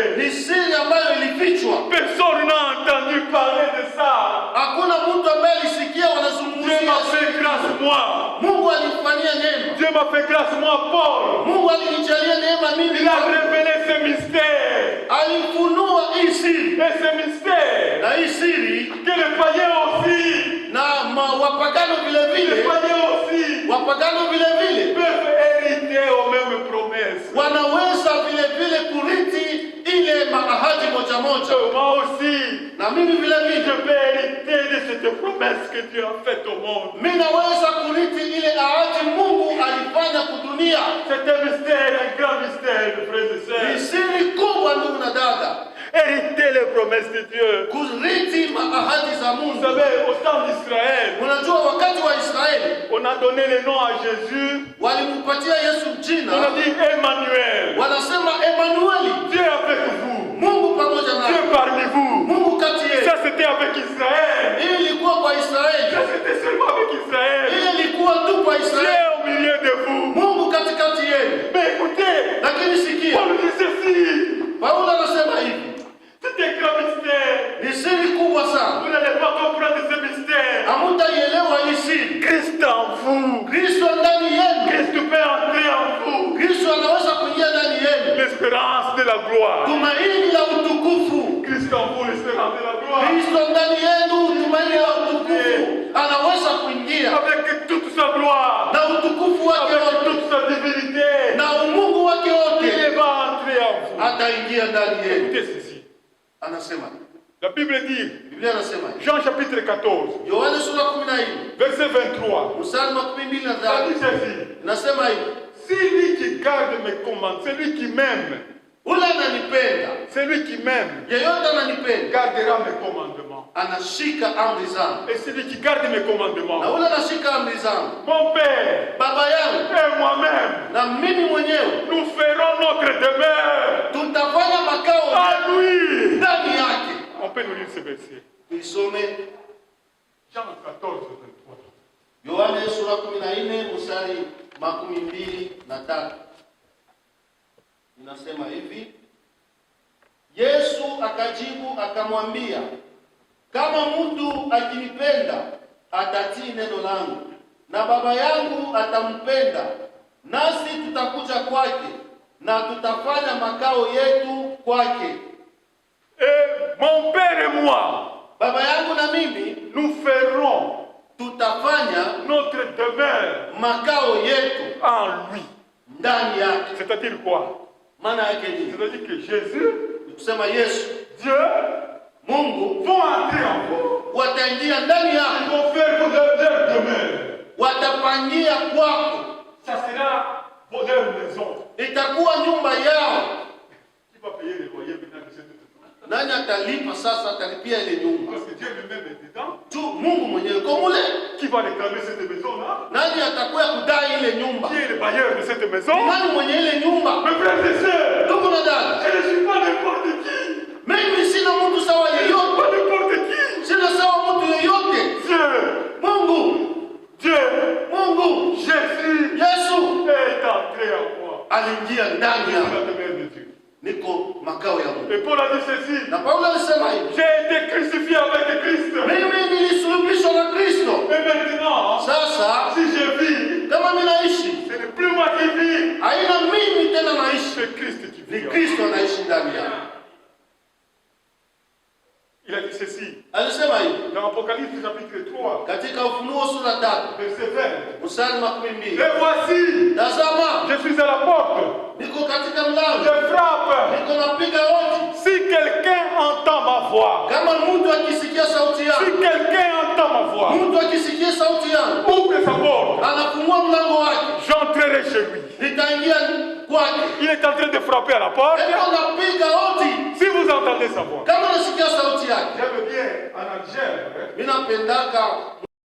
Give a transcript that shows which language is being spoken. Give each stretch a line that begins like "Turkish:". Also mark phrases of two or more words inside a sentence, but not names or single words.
Swahili: Ni siri ambayo ilifichwa.
French: Personne n'a entendu parler de ça.
Swahili: Hakuna mtu ambaye alisikia
French: Dieu
Swahili: wanazungumzia.
French: m'a fait grâce moi.
Swahili: Mungu alinifanyia neema.
French: Dieu m'a fait grâce moi, Paul.
Swahili: Mungu alinijalia neema mimi.
French: Il a révélé ce mystère.
Swahili: Alifunua hii siri.
French: Et ce mystère,
Swahili: Na hii siri
French: que les païens aussi,
Swahili: na wapagano vile
French: les
Swahili: vile,
French: païens aussi,
Swahili: wapagano vile vile
French: peuvent hériter aux mêmes promesses.
Swahili: wanaweza vile vile kurithi ile ahadi moja moja.
French: Moi aussi,
Swahili: Na mimi vile
French: je
Swahili: vile
French: peux hériter de cette promesse que Dieu a faite au monde.
Swahili: mimi naweza kurithi ile ahadi Mungu alifanya kudunia.
French: C'est un mystère, un grand mystère, frères et
Swahili: Ni
French: sœurs.
Swahili: siri kubwa ndugu na dada,
French: Hériter les promesses de Dieu.
Swahili: kurithi ahadi za
French: Vous
Swahili: Mungu.
French: savez, au temps d'Israël,
Swahili: Unajua wakati wa Israeli
French: on a donné le nom à Jésus.
Swahili: walimpatia Yesu
French: On a
Swahili: jina,
French: dit Emmanuel.
Swahili: wanasema Emanueli,
French: Dieu avec vous.
Swahili: Mungu pamoja
French: Dieu
Swahili: naye,
French: parmi vous.
Swahili: Mungu kati yetu.
French: Ça c'était avec Israël.
Swahili: Hii ilikuwa kwa
French: Ça
Swahili: Israeli,
French: c'était seulement avec Israël.
Swahili: hii ilikuwa tu kwa
French: Dieu
Swahili: Israeli,
French: au milieu de vous.
Swahili: Mungu katikati yenu.
French: Mais écoutez,
Swahili: Lakini sikia,
French: Paul dit ceci.
Swahili: Paulo anasema hivi,
French: C'est un grand mystère.
Swahili: ni siri kubwa
French: Vous
Swahili: sana,
French: n'allez pas comprendre ce mystère.
Swahili: hamutaielewa hii siri.
French: Christ en vous.
Swahili: Kristo ndani yenu,
French: Christ peut entrer en vous.
Swahili: Kristo anaweza kuingia ndani yenu,
French: L'espérance de la gloire.
Swahili: tumaini la utukufu.
French: Christ en vous, l'espérance de la gloire.
Swahili: Kristo ndani yenu, tumaini la utukufu, anaweza kuingia
French: Avec toute sa gloire.
Swahili: na utukufu wake
French: Avec
Swahili: wote
French: toute sa divinité.
Swahili: na umungu wake wote,
French: Il va entrer en vous.
Swahili: ataingia ndani yenu.
French: Écoutez ceci.
Swahili: Anasema,
French: La Bible dit,
Swahili: Biblia anasema
French: Jean chapitre 14,
Swahili: Yohana sura 14
French: verset 23.
Swahili: mstari wa 12 na
French: Ça dit
Swahili: 3
French: ceci.
Swahili: inasema hivi,
French: Celui qui garde mes commandements, celui qui m'aime,
Swahili: ule ananipenda,
French: celui qui m'aime,
Swahili: yeyote ananipenda
French: gardera mes commandements.
Swahili: anashika amri zangu,
French: Et celui qui garde mes
Swahili: na
French: commandements,
Swahili: ule anashika amri zangu,
French: mon Père
Swahili: baba yangu
French: et moi-même,
Swahili: na mimi mwenyewe
French: nous ferons notre demeure
Swahili: tutafanya makao
French: à lui.
Swahili: ndani yake.
French: On peut nous lire ce verset.
Swahili: Tuisome
French: Jean 14, 23.
Swahili: Yohana sura 14 mstari 23. Inasema hivi, Yesu akajibu akamwambia, kama mtu akinipenda atatii neno langu, na Baba yangu atampenda, nasi tutakuja kwake na tutafanya makao yetu kwake.
French: Et mon Père et moi,
Swahili: Baba yangu na mimi
French: nous ferons
Swahili: tutafanya
French: notre demeure
Swahili: makao yetu
French: en lui.
Swahili: ndani yake.
French: C'est-à-dire quoi?
Swahili: Maana yake nini?
French: C'est-à-dire que Jésus,
Swahili: Kusema Yesu,
French: Dieu,
Swahili: Mungu
French: vont entrer en vous.
Swahili: wataingia ndani
French: Ils
Swahili: yako,
French: vont faire leur demeure.
Swahili: watapangia kwako,
French: Ça sera leur maison.
Swahili: itakuwa nyumba yao.
French: Qui va payer les loyers maintenant de cette maison?
Swahili: Nani atalipa sasa? Atalipia ile nyumba
French: Parce que Dieu lui-même est dedans.
Swahili: tu, Mungu mwenyewe komule.
French: Qui va réclamer cette maison-là?
Swahili: Nani atakuwa kudai ile nyumba?
French: Qui est le bailleur de cette maison?
Swahili: Nani mwenye ile nyumba?
French: Mes frères et sœurs,
Swahili: Ndugu na dada,
French: je ne suis pas n'importe qui.
Swahili: mimi sina mtu sawa yeyote,
French: Pas n'importe qui.
Swahili: sina sawa mtu yeyote.
French: Dieu,
Swahili: Mungu,
French: Dieu,
Swahili: Mungu,
French: Jésus
Swahili: Yesu
French: est entré en moi.
Swahili: aliingia ndani
French: Je suis
Swahili: yako,
French: la demeure de Dieu.
Swahili: niko makao ya Mungu.
French: Et Paul a dit ceci.
Swahili: Na Paulo alisema hivi,
French: J'ai été crucifié avec Christ.
Swahili: mimi nilisulubishwa na Kristo.
French: Et maintenant,
Swahili: Sasa
French: si je vis,
Swahili: kama mimi naishi,
French: ce n'est plus moi qui vis,
Swahili: haina mimi tena naishi,
French: c'est Christ qui
Swahili: ni
French: vit.
Swahili: Kristo anaishi ndani yangu.
French: Il a dit ceci.
Swahili: Alisema hivi
French: Dans Apocalypse chapitre 3,
Swahili: katika Ufunuo sura 3
French: verset 20.
Swahili: mstari wa 12,
French: Et voici,
Swahili: tazama
French: je suis à la porte.
Swahili: niko katika mlango,
French: Je frappe.
Swahili: niko napiga hodi.
French: Si quelqu'un entend ma voix,
Swahili: Kama mtu akisikia sauti
French: si
Swahili: yangu,
French: quelqu'un entend ma voix,
Swahili: mtu akisikia sauti yangu,
French: ouvre sa porte,
Swahili: anafungua mlango wake,
French: j'entrerai chez lui.
Swahili: nitaingia kwake.
French: Il est en train de frapper à la porte.
Swahili: Niko napiga hodi.
French: Si vous entendez sa voix,
Swahili: Kama nasikia sauti yake,
French: j'aime bien en Algérie.
Swahili: mimi napendaka